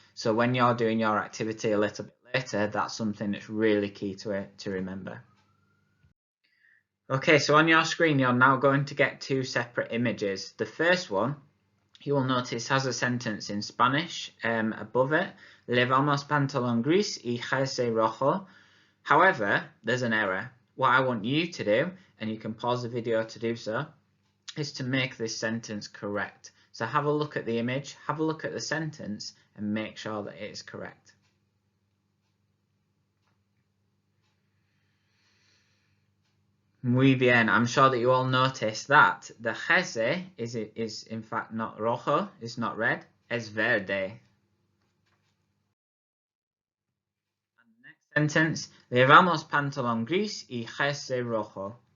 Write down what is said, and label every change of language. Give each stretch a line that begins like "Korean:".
English: So when you're doing your activity a little bit later, that's something that's really key to remember. Okay, so on your screen, you're now going to get two separate images. The first one you will notice has a sentence in Spanish above it.
Spanish: Llevamos pantalón gris y jersey rojo.
English: However, there's an error. What I want you to do, and you can pause the video to do so, is to make this sentence correct. So have a look at the image, have a look at the sentence, and make sure that it is correct.
Spanish: Muy bien.
English: I'm sure that you all noticed that the jersey is in fact not rojo, it's not red,
Spanish: es verde.
English: And the next sentence,
Spanish: llevamos pantalón gris y jersey rojo.